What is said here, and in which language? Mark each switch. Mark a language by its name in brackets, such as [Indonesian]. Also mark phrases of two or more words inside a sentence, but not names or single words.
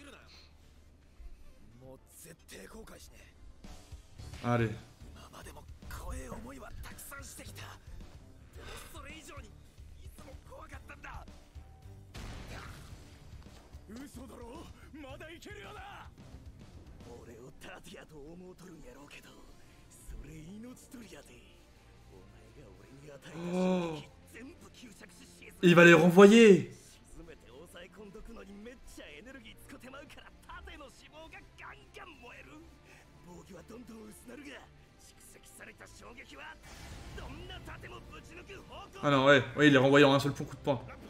[French] Allez. [Japanese] 今までも怖い思いはたくさんしてきた。でもそれ以上にいつも怖かったんだ。嘘だろ？まだいけるよな。俺を盾やと思うとるんやろうけど、それ命取りやで。お前が俺に与えた衝撃全部吸着し沈め。 [French] Il va les renvoyer. [Japanese] 沈めて抑え込んどくのにめっちゃエネルギー使ってまうから盾の脂肪がガンガン燃える。防御はどんどん薄なるが蓄積された衝撃はどんな盾もぶち抜く方向。 [French] Ah non ouais, ouais il est renvoyé en un seul coup de poing.